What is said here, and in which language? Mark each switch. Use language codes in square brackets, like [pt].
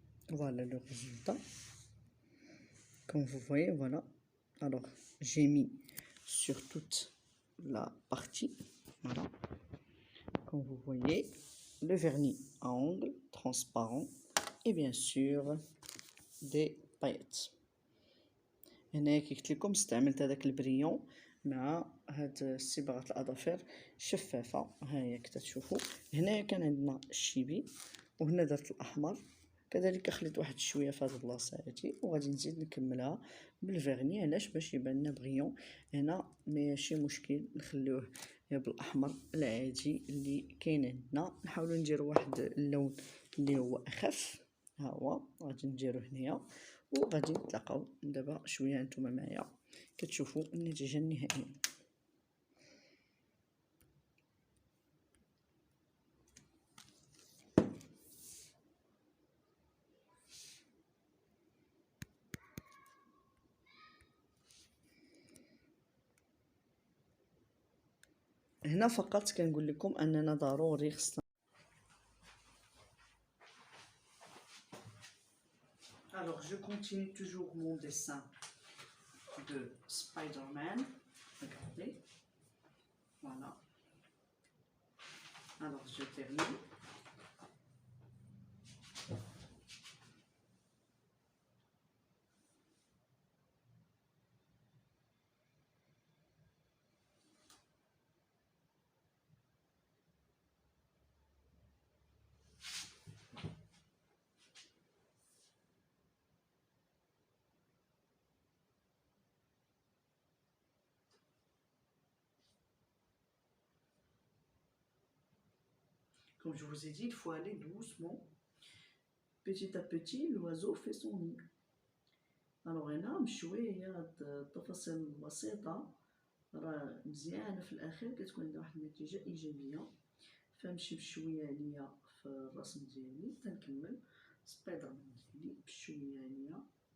[fr] Voilà le résultat. Comme vous voyez, voilà. Alors j'ai mis sur toute la partie, voilà. Comme vous voyez, le vernis à ongles transparent et bien sûr des paillettes. [ar] هنا كي قلت لكم استعملت هذاك البريون مع هاد صبغه الاظافر شفافه. ها هي كتشوفوا هنا كان عندنا الشيبي وهنا درت الاحمر، كذلك خليت واحد شويه في هاد البلاصه هادي وغادي نزيد نكملها بالفيرني. علاش؟ باش يبان لنا بريون. هنا ماشي مشكل نخليوه بالاحمر العادي اللي كاين عندنا. نحاولوا نديروا واحد اللون اللي هو اخف. ها هو غادي نديرو هنايا وغادي نتلاقاو دابا شويه نتوما معايا كتشوفوا النتيجه النهائيه. هنا فقط كنقول لكم اننا ضروري خصنا. [fr] Alors je continue toujours mon dessin de Spider-Man. Regardez. Voilà. Alors je termine. Comme je vous ai dit, il faut aller doucement. Petit à petit, l'oiseau fait son nid. [ar] Alors هنا بشويه التفاصيل البسيطة راه مزيانة في الأخير كتكون عندها واحد النتيجة إيجابية. فنمشي بشوية عليا في الرسم ديالي تنكمل سبايدر مان ديالي بشوية عليا.